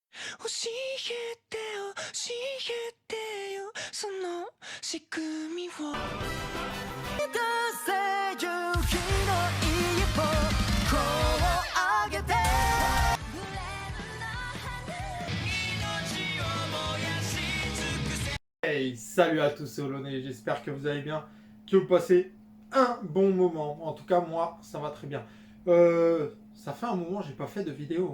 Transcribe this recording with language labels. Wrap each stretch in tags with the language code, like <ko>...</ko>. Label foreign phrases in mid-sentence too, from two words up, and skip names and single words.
<ja>教えてよ教えてよその仕組みを出せ夕日の一歩こう上げて</ja> <fr>Hey, salut à tous, c'est Olonais, j'espère que vous allez bien, que vous passez un bon moment. En tout cas, moi, ça va très bien. Ça fait un moment que j'ai pas fait de vidéo.</fr>